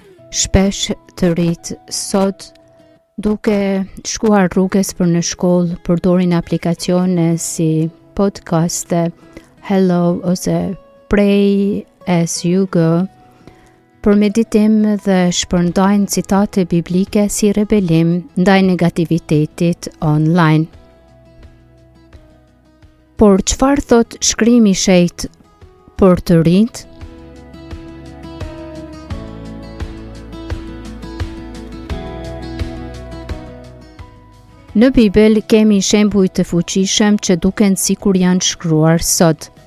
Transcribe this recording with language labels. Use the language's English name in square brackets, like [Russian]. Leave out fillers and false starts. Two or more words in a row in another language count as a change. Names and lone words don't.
[Albanian] shpesh të rit sot duke shkuar rrugës për në shkollë përdorin aplikacione si podcast, Hello ose Pray as you go për meditim dhe shpërndajnë citate biblike si rebelim ndaj negativitetit online. Por çfarë thot shkrimi i shenjtë për të rinjt? Në Bibël kemi shembuj të fuqishëm që duken sikur janë shkruar sot.